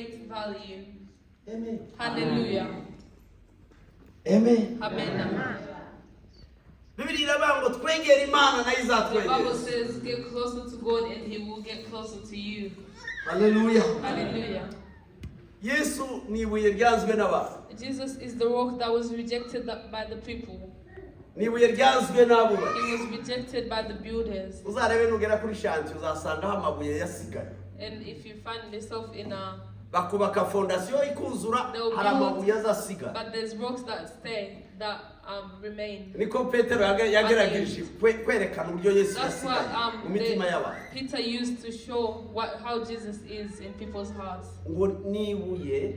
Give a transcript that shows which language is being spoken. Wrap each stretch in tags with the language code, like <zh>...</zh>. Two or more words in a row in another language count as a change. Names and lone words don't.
<en>value. Amen. Hallelujah. Amen. Amen.</en> <rw>Bibiri iravuga ngo twegere Imana nayo</rw> <en>The Bible</en> <rw>izatwegera.</rw> <en>says, get closer to God and He will get closer to you. Hallelujah. Hallelujah.</en> <rw>Yesu ni ibuye ryanzwe n'abantu.</rw> <en>Jesus is the rock that was rejected by the people.</en> <rw>Ni ibuye ryanzwe n'abubatsi.</rw> <en>He was rejected by the builders.</en> <rw>Uzarebe nugera kuri shanti uzasangaho amabuye yasigaye.</rw> <en>And if you find yourself in a...</en> <rw>Bakubaka fondasiyo ikuzura hari amabuye azasigara.</rw> <en>But there's rocks that stay, that remain.</en> <rw>Niko Petero yagerageje kwerekana uburyo Yesu</rw> <en>That's</en> <rw>yasigaye mu mitima y'abantu.</rw> <en>Peter used to show how Jesus is in people's hearts.</en> <rw>Ngo ni ibuye</rw>